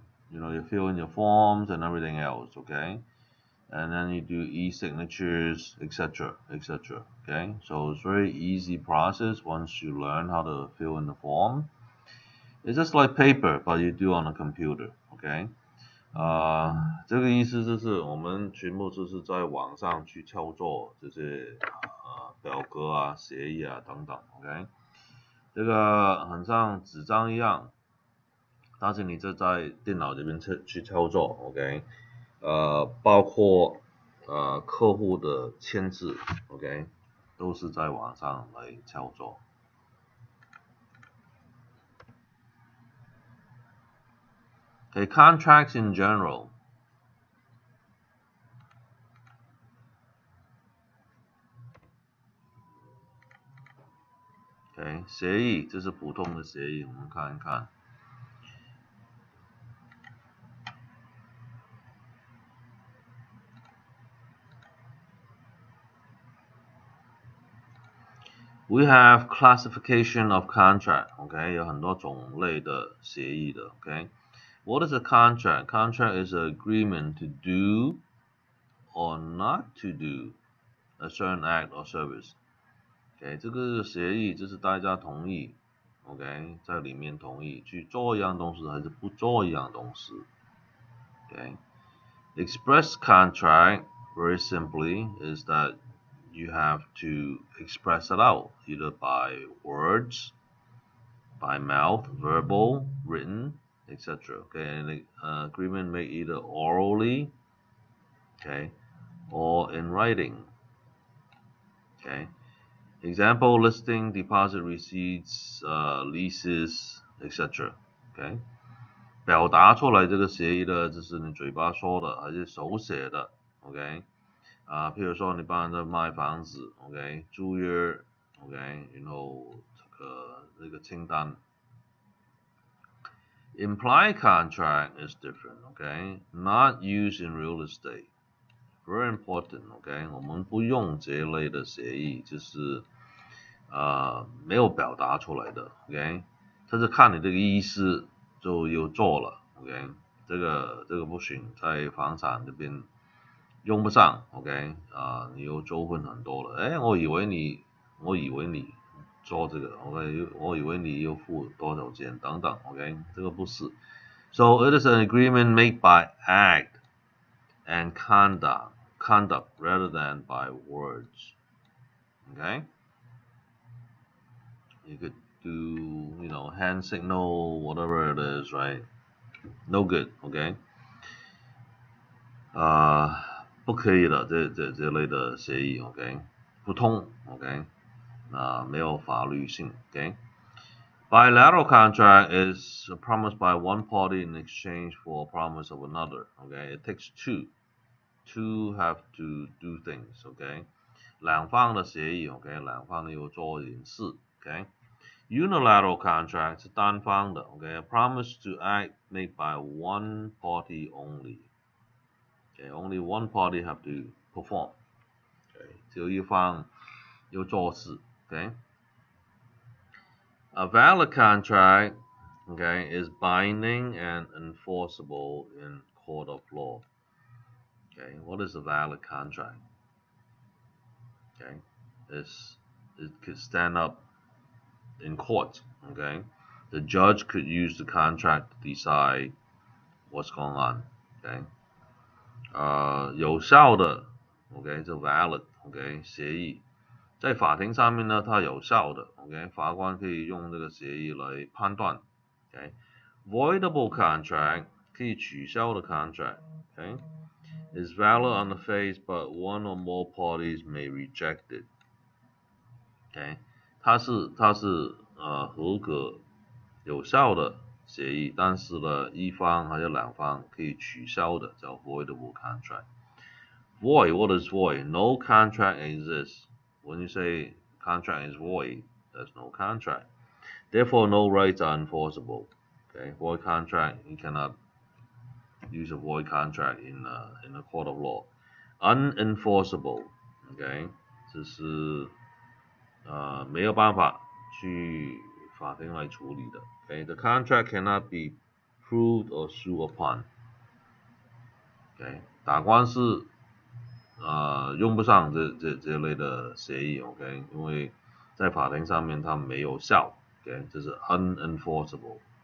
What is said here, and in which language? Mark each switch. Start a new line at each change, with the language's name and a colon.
English: You fill in your forms and everything else, okay? And then you do e-signatures, etc., etc. Okay, so it's very easy process once you learn how to fill in the form. It's just like paper, but you do on a computer. Okay.
Chinese: 这个意思就是我们全部就是在网上去操作这些表格啊、协议啊等等 ，OK， 这个很像纸张一样，但是你就在电脑这边去操作 ，OK， 包括客户的签字 ，OK， 都是在网上来操作。
English: Okay, contracts in general.
Chinese: Okay, 协议，这是普通的协议，我们看一看。
English: We have classification of contract.
Chinese: Okay, 有很多种类的协议的。
English: Okay, what is a contract? Contract is an agreement to do or not to do a certain act or service. OK，
Chinese: 这个协议就是大家同意 ，OK， 在里面同意去做一样东西还是不做一样东西
English: ，OK。Express contract very simply is that you have to express it out either by words, by mouth, verbal, written, etc. Okay, and the agreement made either orally, okay, or in writing. Okay. Example listing deposit receipts, leases, etc.
Chinese: OK， 表达出来这个协议的，这是你嘴巴说的还是手写的 ？OK， 譬如说你帮人家卖房子 ，OK， 租约 ，OK， 然后这个清单。
English: Implied contract is different, okay? Not used in real estate. Very important, okay?
Chinese: 我们不用这类的协议，就是没有表达出来的 ，OK？它是看你这个意思就有做了 ，OK？这个不行，在房产这边用不上 ，OK？你有纠纷很多了，我以为你做这个 ，OK？我以为你又付多少钱等等 ，OK？这个不是。
English: So it is an agreement made by act and conduct rather than by words. Okay? You could do, hand signal, whatever it is, right? No good, okay?
Chinese: 不可以的，这类的协议 ，OK？不通 ，OK？ 没有法律性 ，OK？
English: Bilateral contract is a promise by one party in exchange for a promise of another, okay? It takes two have to do things, okay?
Chinese: 两方的协议 ，OK？两方要做一件事 ，OK？Unilateral contract 是单方的 ，OK？
English: A promise to act made by one party only. Okay, only one party have to perform.
Chinese: Okay, 只有一方要做事 Okay.
English: A valid contract, okay, is binding and enforceable in court of law. Okay, what is a valid contract? Okay, it could stand up in court. Okay, the judge could use the contract to decide what's going on. Okay.
Chinese: 有效的 ，OK， 这 valid，OK， 协议，在法庭上面呢，它有效的 ，OK， 法官可以用这个协议来判断 ，OK，voidable contract 可以取消的 contract，OK，
English: is valid on the face but one or more parties may reject it，
Chinese: OK，它是合格有效的协议，但是呢，一方还有两方可以取消的，叫 voidable contract。
English: Void, what is void? No contract exists. When you say contract is void, there's no contract. Therefore, no rights are enforceable. Okay, void contract, you cannot use a void contract in a court of law.
Chinese: Unenforceable, okay, 这是没有办法去法庭来处理的。
English: Okay, the contract cannot be proved or sued upon.
Chinese: Okay, 打官司用不上这类的协议 ，OK， 因为在法庭上面它没有效 ，OK， 这是 unenforceable。